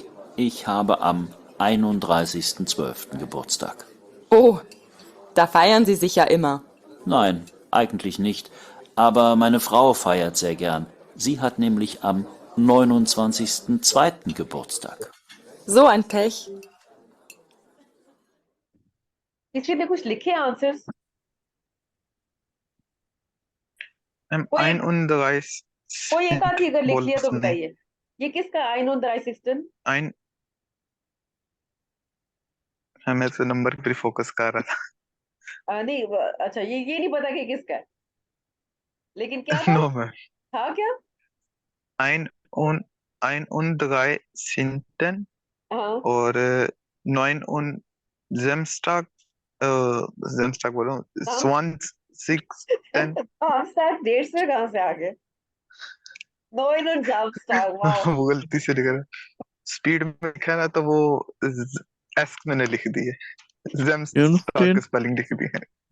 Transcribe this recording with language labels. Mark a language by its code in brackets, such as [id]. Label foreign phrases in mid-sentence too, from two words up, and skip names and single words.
[de] Ich habe am 31.12. Geburtstag. Oh, da feiern Sie sich ja immer. Nein, eigentlich nicht. Aber meine Frau feiert sehr gern. Sie hat nämlich am 29.02. Geburtstag. So ein Pech. [hi] किसी ने कुछ लिखे आंसर्स? मैम कोई 31 कोई एक आधी अगर लिख लिया तो बोलने बताइए, ये किसका 31? ein मैं तो नंबर पर फोकस कर रहा नहीं अच्छा, ये नहीं पता कि किसका है, लेकिन क्या था था? [en] no ma'am [hi] था क्या? [de] ein und 31 [hi] हाँ और 9 [de] und Samstag Samstag [hi] बोलो हाँ। 20 आप साथ डेट्स में कहाँ से आ गए? नोइन और जामस्टार, वाओ। वो गलती से लिख रहा स्पीड में लिखा ना तो वो एस मैंने लिख दी है Samstag की स्पेलिंग लिख दी है